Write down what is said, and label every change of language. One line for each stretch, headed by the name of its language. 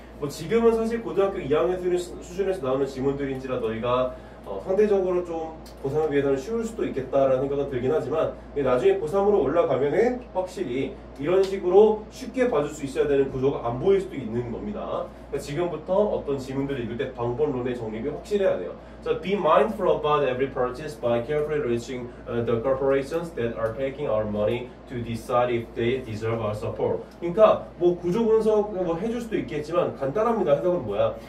Korean: 뭐 지금은 사실 고등학교 2학년 수준에서 나오는 지문들인지라 너희가 상대적으로 좀 고3에 비해서는 쉬울 수도 있겠다라는 생각은 들긴 하지만, 나중에 고3으로 올라가면은 확실히 이런 식으로 쉽게 봐줄 수 있어야 되는 구조가 안 보일 수도 있는 겁니다. 그러니까 지금부터 어떤 지문들을 읽을 때 방법론의 정립이 확실해야 돼요.
English: So be mindful about every purchase by carefully researching the corporations that are taking our money to decide if they deserve our support.
Korean: 그러니까 뭐 구조 분석 뭐 해줄 수도 있겠지만 간단합니다. 해석은 뭐야?